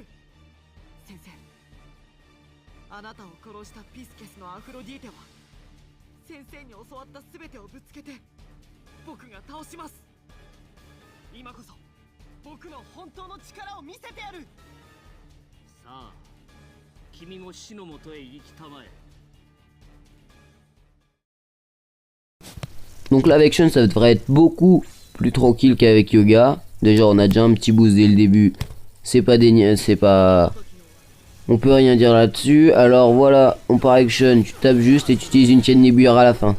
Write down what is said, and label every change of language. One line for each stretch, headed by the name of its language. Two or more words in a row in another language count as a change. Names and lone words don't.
Japanese: 先生、あなたを殺したピスケスのアフロディーテは先生に教わった全てをぶつけて僕が倒します。今こそ僕の本当の力を見せてやる。さあ、君も死のもとへ行きたまえ。
French: Donc là avec Shen ça devrait être beaucoup plus tranquille qu'avec Yoga. Déjà on a déjà un petit boost dès le début. C'est pas... On peut rien dire là-dessus. Alors voilà, on part avec Shen, tu tapes juste et tu utilises une chaîne nébulaire à la fin.